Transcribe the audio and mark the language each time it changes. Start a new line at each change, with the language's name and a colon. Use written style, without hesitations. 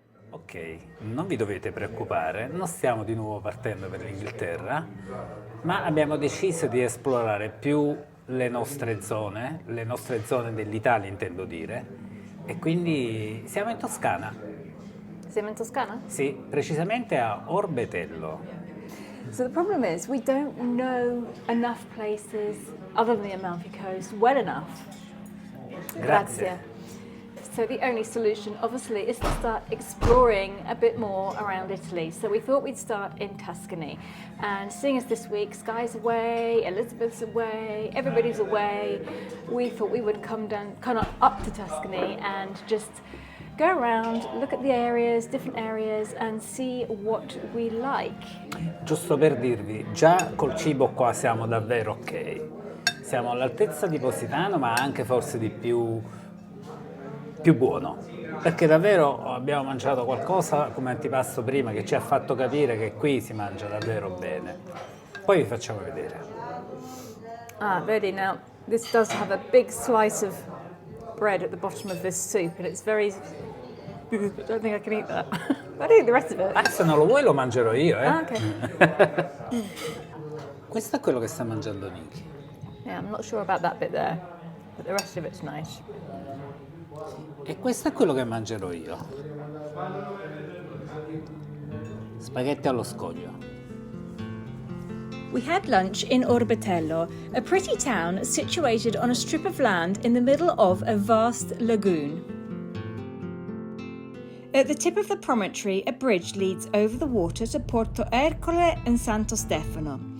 Italian: Ok, non vi dovete preoccupare, non stiamo di nuovo partendo per l'Inghilterra, ma abbiamo deciso di esplorare più le nostre zone dell'Italia intendo dire, e quindi siamo in Toscana. Siamo in Toscana? Sì, precisamente a Orbetello.
English: So the problem is we don't know enough places other than the Amalfi Coast well enough.
Italian: Grazie.
English: So the only solution obviously is to start exploring a bit more around Italy. So we thought we'd start in Tuscany. And seeing as this week Sky's away, Elizabeth's away, everybody's away, we thought we would come up to Tuscany and just go around, look at the areas, different areas, and see what we like.
Italian: Giusto per dirvi, già col cibo qua siamo davvero ok. Siamo all'altezza di Positano, ma anche forse di più buono, perché davvero abbiamo mangiato qualcosa come antipasto prima che ci ha fatto capire che qui si mangia davvero bene. Poi vi facciamo vedere.
English: Vedi, now this does have a big slice of bread at the bottom of this soup and it's very... I don't think I can eat that. I don't eat the rest of it.
Italian: Se non lo vuoi lo mangerò io, eh? Ok. Questo è quello che sta mangiando Nicki.
English: Yeah, I'm not sure about that bit there, but the rest of it's nice.
Italian: E questo è quello che mangerò io. Spaghetti allo scoglio.
English: We had lunch in Orbetello, a pretty town situated on a strip of land in the middle of a vast lagoon. At the tip of the promontory, a bridge leads over the water to Porto Ercole and Santo Stefano.